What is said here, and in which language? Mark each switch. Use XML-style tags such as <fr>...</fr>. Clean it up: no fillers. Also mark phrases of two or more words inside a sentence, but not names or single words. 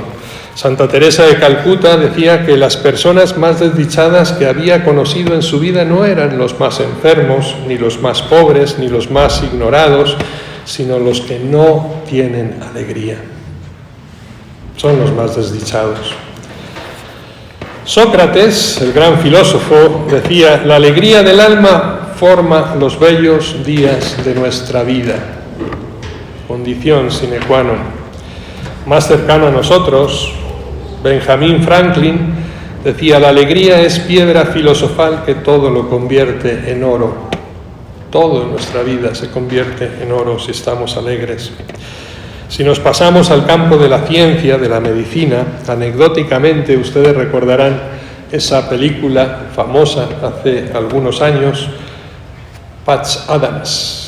<es>Santa Teresa de Calcuta decía que las personas más desdichadas que había conocido en su vida no eran los más enfermos, ni los más pobres, ni los más ignorados, sino los que no tienen alegría. Son los más desdichados. Sócrates, el gran filósofo, decía: la alegría del alma forma los bellos días de nuestra vida.</es> <la>Condición sine qua non.</la> <es>Más cercano a nosotros, Benjamin Franklin decía: la alegría es piedra filosofal que todo lo convierte en oro. Todo en nuestra vida se convierte en oro si estamos alegres. Si nos pasamos al campo de la ciencia, de la medicina, anecdóticamente ustedes recordarán esa película famosa hace algunos años, Patch Adams.</es>